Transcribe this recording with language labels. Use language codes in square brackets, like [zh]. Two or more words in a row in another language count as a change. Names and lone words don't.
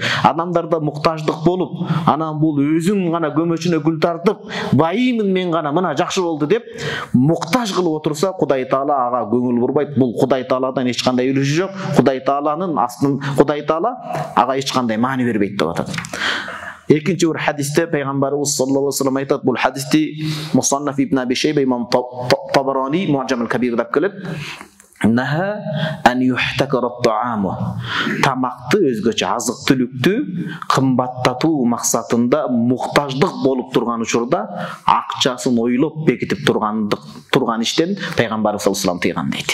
[ky] Адамдарда муктаждык болуп, анан бул өзүң гана көмөчүнө гүл тартып, байымын мен гана мына жакшы болду деп муктаж кылып отурса, Кудай таала ага көңүл бурбайт. Бул Кудай тааладан эч кандай үлүшү жок. Кудай тааланын астын Кудай таала ага эч кандай маани бербейт деп атат. Экинчи бир хадисте пайгамбарыбыз [ar] صلى الله عليه وسلم [ky] айтат, бул хадисти Мусаннаф ибн Аби Шейба имам Табарани Муъджам аль-Кабир деп келет. [ar] نهى أن يحتكر الطعام. [ky] Тамакты өзгөчө азык түлүктү кымбаттатуу максатында муктаждык болуп турган учурда акчасын ойлоп бекитип турган иштен пайгамбарыбыз [ar] صلى الله عليه وسلم [ky] тыйган дейт.